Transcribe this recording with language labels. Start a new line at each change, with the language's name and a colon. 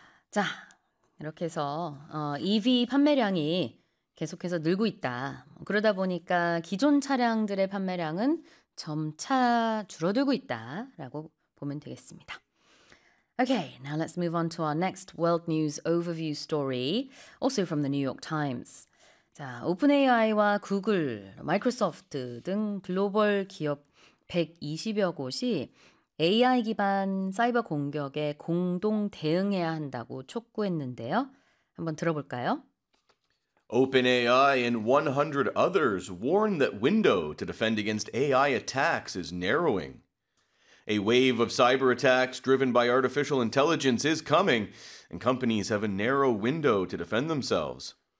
Korean: 자, 이렇게 해서 EV 판매량이 계속해서 늘고 있다. 그러다 보니까 기존 차량들의 판매량은 점차 줄어들고 있다라고 보면 되겠습니다.
English: Okay, now let's move on to our next world news overview story, also from the New York Times.
Korean: 자, OpenAI와 구글, 마이크로소프트 등 글로벌 기업 120여 곳이 AI 기반 사이버 공격에 공동 대응해야 한다고 촉구했는데요. 한번 들어볼까요?
English: OpenAI and 100 others warn that window to defend against AI attacks is narrowing. A wave of cyber attacks driven by artificial intelligence is coming, and companies have a narrow window to defend themselves.